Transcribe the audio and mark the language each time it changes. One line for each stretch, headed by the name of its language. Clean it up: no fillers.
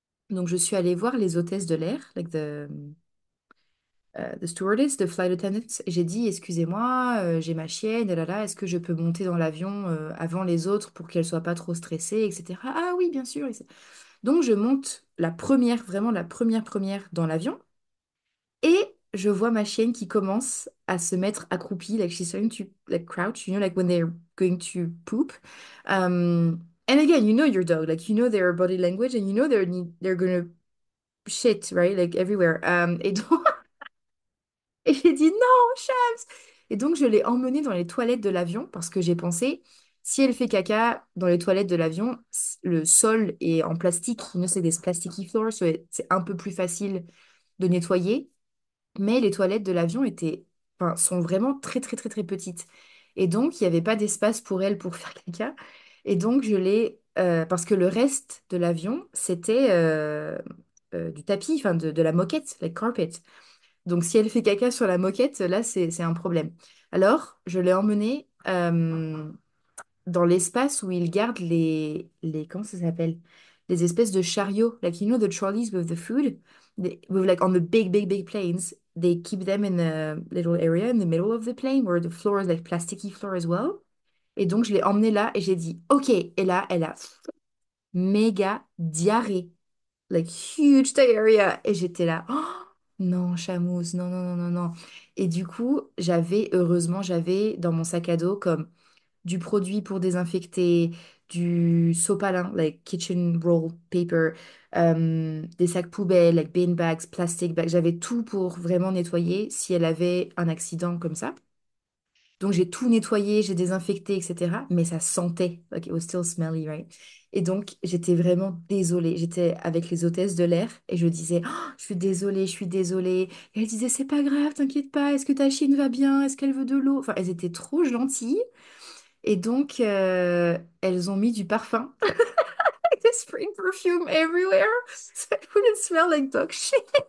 French: Donc, je suis allée voir les hôtesses de l'air,
English: like the stewardess, the flight attendant,
French: et j'ai dit, excusez-moi, j'ai ma chienne, et là, est-ce que je peux monter dans l'avion avant les autres pour qu'elle soit pas trop stressée, etc. Ah oui, bien sûr. Donc je monte la première, vraiment la première dans l'avion, et je vois ma chienne qui commence à se mettre accroupie,
English: like she's starting to like crouch, like when they're going to poop. And again, you know your dog, like you know their body language, and you know they're gonna shit, right, like everywhere.
French: Et donc Et j'ai dit non, Shams! Et donc, je l'ai emmenée dans les toilettes de l'avion parce que j'ai pensé, si elle fait caca dans les toilettes de l'avion, le sol est en plastique. C'est des plasticky floors, c'est un peu plus facile de nettoyer. Mais les toilettes de l'avion enfin, sont vraiment très, très, très, très petites. Et donc, il n'y avait pas d'espace pour elle pour faire caca. Et donc, parce que le reste de l'avion, c'était du tapis, enfin, de la moquette, like carpet. Donc, si elle fait caca sur la moquette, là, c'est un problème. Alors, je l'ai emmenée dans l'espace où ils gardent comment ça s'appelle? Les espèces de chariots.
English: Like, you know, the trolleys with the food? With, like, on the big, big, big planes, they keep them in a little area in the middle of the plane where the floor is like plasticky floor as well.
French: Et donc, je l'ai emmenée là et j'ai dit, OK. Et là, elle a méga diarrhée.
English: Like huge diarrhea.
French: Et j'étais là, oh, non, chamousse, non, non, non, non, non. Et du coup, heureusement, j'avais dans mon sac à dos comme du produit pour désinfecter, du sopalin,
English: like kitchen roll paper,
French: des sacs poubelles,
English: like bin bags, plastic bags.
French: J'avais tout pour vraiment nettoyer si elle avait un accident comme ça. Donc j'ai tout nettoyé, j'ai désinfecté, etc. Mais ça sentait,
English: like it was still smelly, right?
French: Et donc j'étais vraiment désolée. J'étais avec les hôtesses de l'air et je disais, oh, je suis désolée, je suis désolée. Et elles disaient, c'est pas grave, t'inquiète pas, est-ce que ta chienne va bien? Est-ce qu'elle veut de l'eau? Enfin, elles étaient trop gentilles. Et donc elles ont mis du parfum,
English: the spring perfume everywhere, so it wouldn't smell like dog shit.